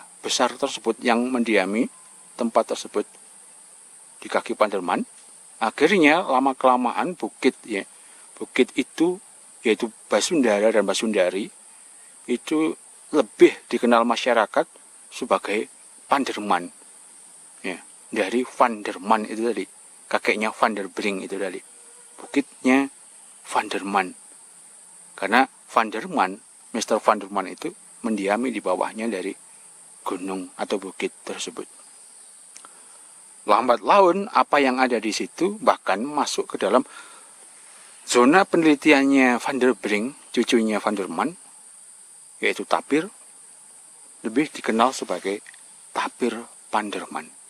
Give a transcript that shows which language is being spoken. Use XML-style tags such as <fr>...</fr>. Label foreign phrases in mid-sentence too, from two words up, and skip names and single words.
<id>besar tersebut yang mendiami tempat tersebut di kaki Panderman, akhirnya lama-kelamaan bukit itu, yaitu Basundara dan Basundari, itu lebih dikenal masyarakat sebagai Panderman ya, dari Van der Man itu tadi, kakeknya Van der Brink itu tadi, bukitnya Van der Man, karena Van der Man, Mr. Van der Man itu mendiami di bawahnya dari gunung atau bukit tersebut. Lambat laun apa yang ada di situ bahkan masuk ke dalam zona penelitiannya Van der Brink, cucunya Van der Man, yaitu tapir, lebih dikenal sebagai tapir Panderman.</id>